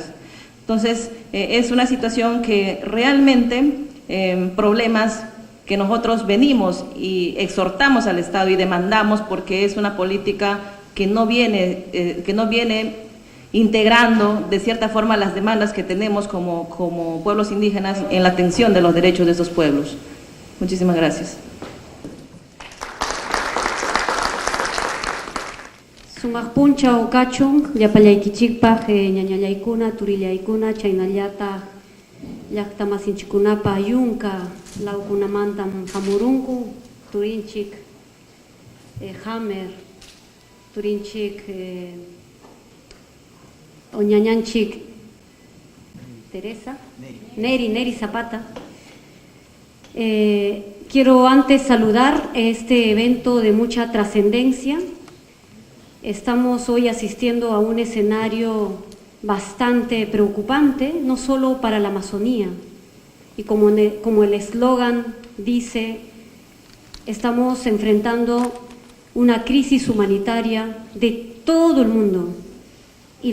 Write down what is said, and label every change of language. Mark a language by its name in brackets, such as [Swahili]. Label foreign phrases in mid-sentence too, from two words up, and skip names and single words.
[Spanish] Entonces, es una situación que realmente problemas que nosotros venimos y exhortamos al Estado y demandamos, porque es una política que no viene integrando de cierta forma las demandas que tenemos como pueblos indígenas en la atención de los derechos de esos pueblos. Muchísimas gracias. [Quechua] Sumaqpuncha ukachun llapallaykichikpaq ñañallaykuna, turillaykuna, chaynallata llaqta masinchikkunapa yunka lawkunamantam hamurunku, turinchik Hammer, turinchik o ñañanchik Teresa, Neri Zapata. [Spanish] Quiero antes saludar este evento de mucha trascendencia. Estamos hoy asistiendo a un escenario bastante preocupante, no solo para la Amazonía, y como el eslogan dice, estamos enfrentando una crisis humanitaria de todo el mundo, y